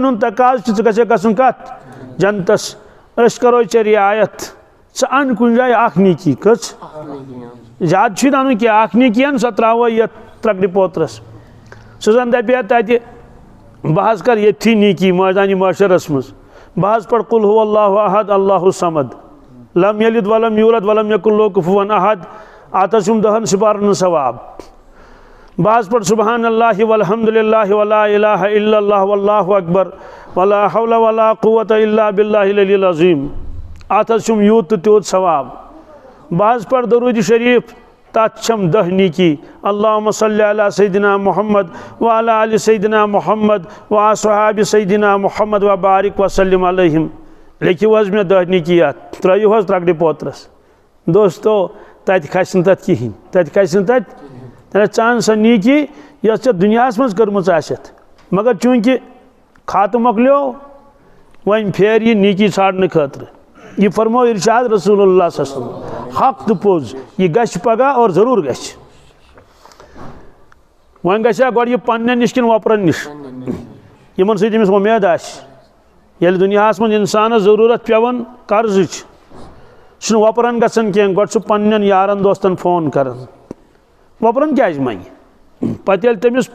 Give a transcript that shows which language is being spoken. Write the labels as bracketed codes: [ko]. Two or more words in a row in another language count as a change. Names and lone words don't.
[ks] ہُنٛد تقاضہٕ چھُ ژٕ گژھکھ گژھُن کتھ جنتس أسۍ کروے ژےٚ رعایت ژٕ ان کُنہِ جایہِ اکھ نیٖکی کٔژ زیادٕ چھُے نہٕ انُن کینٛہہ اکھ نیٖکی ان سۄ ترٛاوو یتھ ترٛکرِ پوترس سُہ زن دپہِ ہا تتہِ بہٕ حظ کرٕ ییٚتھی نیٖکی مٲدانہِ معاشرس منٛز بہٕ حظ پرٕ [ar] قُل ہوٗ اللہ احد اللہُ صمد لم یلد ولم یوٗلد ولم یکُن لہُ کُفوًا احد [ks] اتھ حظ چھُم 10 سِپارن ثواب بہٕ حظ پرٕ [ar] سبحان اللہ والحمد للہ ولا الہ الا اللہ واللہ اکبر ولا حول ولا قوة الا باللہ العلی العظیم [ks] اتھ حظ چھُم یوٗت تہٕ تیوٗت ثواب بہٕ حظ پرٕ درود شریٖف تتھ چھم 10 نیٖکی [ar] اللہُمَّ صلی علی سیدنا محمد وعلی آلِ سیدنا محمد واصحابِ سیدنا محمد وبارک وسلم علیہم [ks] لیکھِو حظ مےٚ 10 نیٖکی اتھ ترٲیِو حظ ترٛکرِ پوترس دوستو تتہِ کھسہِ نہٕ تتھ کِہیٖنۍ تتہِ کھسہِ نہٕ تتہِ ژان سا نیکی یس ژے دنیاہس منٛز کٔرمٕژ آسٮ۪تھ مگر چوٗنٛکہِ خاتہٕ مۄکلیو وۄنۍ پھیر یہِ نیکی ژھانڈنہٕ خٲطرٕ یہ فرمو ارشاد رسول اللہ [ar] صلی اللہ علیہ وسلم [ks] حق تو پوز یہ گژھِ پگاہ اور ضرور گژھِ وۄنۍ گژھِ گۄڈٕ یہِ پننٮ۪ن نِش کِنہٕ وۄپرن نِش یِمن سۭتۍ أمِس وۄمید آسہِ ییٚلہِ دُنیاہس منٛز اِنسانس ضروٗرت پیٚوان قرضٕچ سُہ چھُنہٕ وۄپرن گژھان کینٛہہ گۄڈٕ چھُ پننٮ۪ن یارن دوستن فون کران وۄپرن کیازِ منگہِ پتہٕ ییٚلہِ تٔمِس